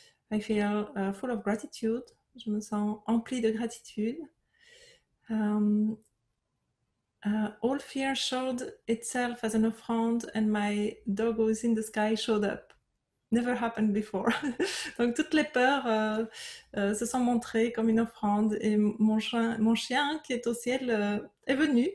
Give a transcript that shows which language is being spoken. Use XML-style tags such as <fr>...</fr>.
<en>I feel full of gratitude.</en> <fr>Je me sens emplie de gratitude.</fr> <en>All fear showed itself as an offrande and my doggos in the sky showed up. Never happened before.</en> <fr>Donc toutes les peurs se sont montrées comme une offrande et mon chien qui est au ciel est venu.</fr>